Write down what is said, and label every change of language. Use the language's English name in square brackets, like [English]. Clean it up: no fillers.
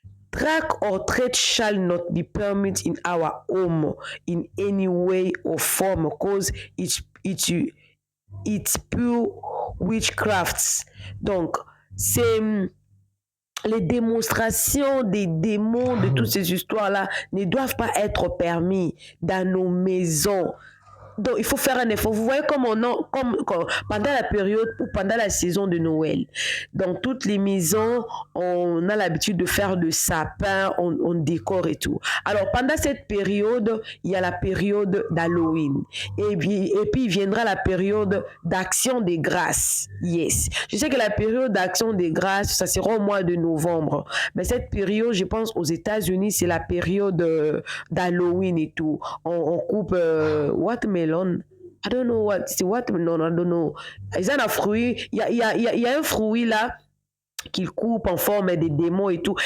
[English] Track or threat shall not be permitted in our home in any way or form because it's pure witchcrafts. [French] Donc, c'est les démonstrations des démons de toutes ces histoires-là ne doivent pas être permis dans nos maisons. Donc, il faut faire un effort. Vous voyez comme pendant la période ou pendant la saison de Noël, dans toutes les maisons, on a l'habitude de faire le sapin, on décore et tout. Alors, pendant cette période, il y a la période d'Halloween. Et puis, il viendra la période d'Action des Grâces. Yes. Je sais que la période d'Action des Grâces, ça sera au mois de novembre. Mais cette période, je pense, aux États-Unis, c'est la période d'Halloween et tout. On coupe watermelon. [English] I don't know what [French] c'est [English] watermelon, I don't know. [French] Ils ont un fruit, il y a un fruit là qu'ils coupent en forme des démons et tout.